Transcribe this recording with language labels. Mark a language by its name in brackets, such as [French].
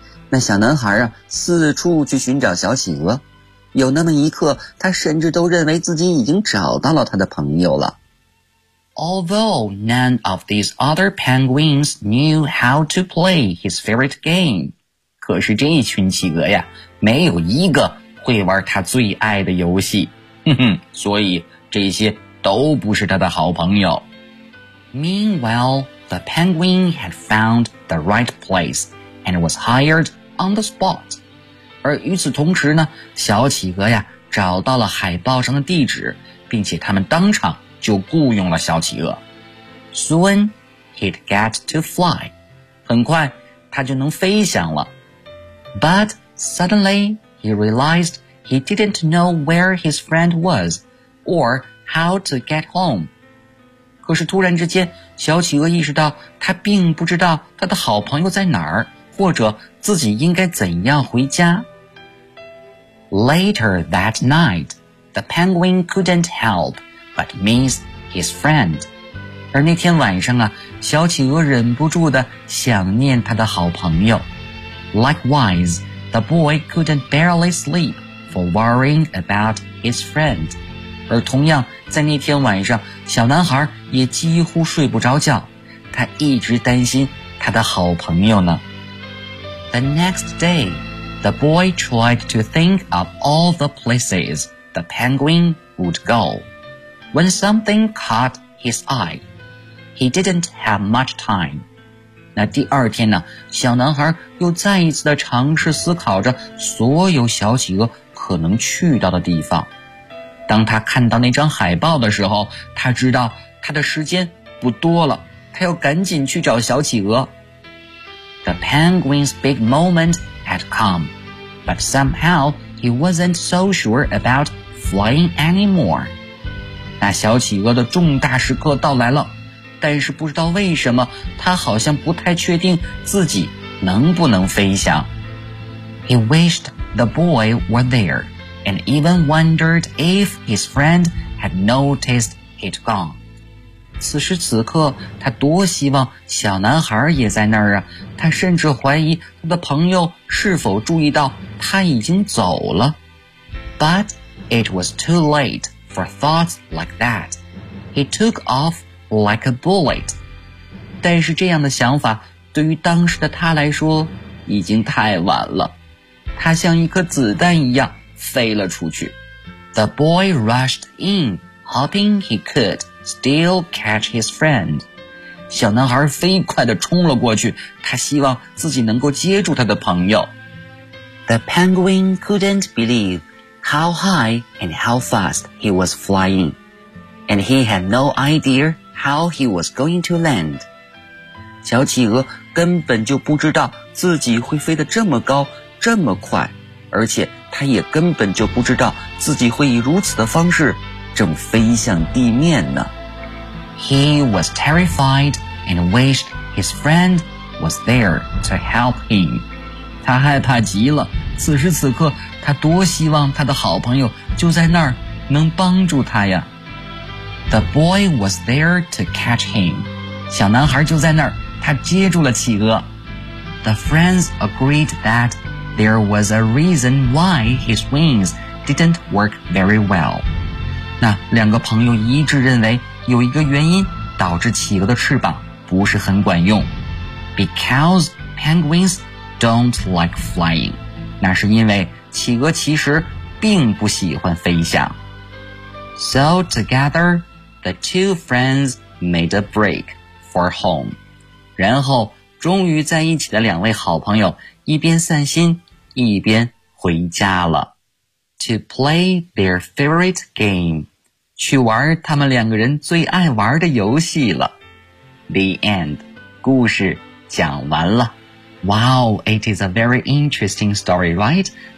[Chinese] 那小男孩啊，四处去寻找小企鹅，有那么一刻，他甚至都认为自己已经找到了他的朋友了。 [English] Although none of these other penguins knew how to play his favorite game, [Chinese] 可是这一群企鹅呀，没有一个会玩他最爱的游戏，哼哼，所以这些都不是他的好朋友。 [English] Meanwhile, the penguin had found the right place and was hired on the spot. [Chinese] 而与此同时呢，小企鹅呀找到了海报上的地址，并且他们当场就雇佣了小企鹅。 [English] Soon, he'd get to fly. [Chinese] 很快他就能飞翔了。 [English] But suddenly, he realized he didn't know where his friend was or how to get home. [Chinese] 可是突然之间，小企鹅意识到他并不知道他的好朋友在哪儿，或者自己应该怎样回家。 [English] Later that night, the penguin couldn't help but miss his friend. [Chinese] 而那天晚上啊，小企鹅忍不住地想念他的好朋友。 [English] Likewise, the boy couldn't barely sleep for worrying about his friend. [Chinese] 而同样，在那天晚上，小男孩也几乎睡不着觉，他一直担心他的好朋友呢。 [English] The next day, the boy tried to think of all the places the penguin would go. When something caught his eye, he didn't have much time. [Chinese] 那第二天呢，小男孩又再一次地尝试思考着所有小企鹅可能去到的地方。当他看到那张海报的时候，他知道他的时间不多了，他要赶紧去找小企鹅。 [English] The penguin's big moment had come, but somehow he wasn't so sure about flying anymore. [Chinese] 那小企鹅的重大时刻到来了，但是不知道为什么，他好像不太确定自己能不能飞翔。 [English] He wished the boy were there, and even wondered if his friend had noticed he'd gone. [Chinese] 此时此刻，他多希望小男孩也在那儿啊！他甚至怀疑他的朋友是否注意到他已经走了。 [English] But it was too late for thoughts like that. He took off like a bullet. [Chinese] 但是这样的想法对于当时的他来说已经太晚了。他像一颗子弹一样飞了出去。 [English] The boy rushed in, hoping he could. Still catch his friend. [Chinese] 小男孩飞快地冲了过去，他希望自己能够接住他的朋友。 [English] The penguin couldn't believe how high and how fast he was flying, and he had no idea how he was going to land. [Chinese] 小企鹅根本就不知道自己会飞得这么高，这么快，而且他也根本就不知道自己会以如此的方式正飞向地面呢。 [English] He was terrified and wished his friend was there to help him. [Chinese] 他害怕极了，此时此刻他多希望他的好朋友就在那儿能帮助他呀。 [English] The boy was there to catch him. [Chinese] 小男孩就在那儿，他接住了企鹅。 [English] The friends agreed that there was a reason why his wings didn't work very well. [Chinese] 那两个朋友一致认为有一个原因导致企鹅的翅膀不是很管用。 [English] Because penguins don't like flying. [Chinese] 那是因为企鹅其实并不喜欢飞翔。 [English] So together, the two friends made a break for home. [Chinese] 然后终于在一起的两位好朋友一边散心一边回家了。 [English] To play their favorite game. [Chinese] 去玩他们两个人最爱玩的游戏了。 [English] The end. [Chinese] 故事讲完了。 [English] Wow, it is a very interesting story, right?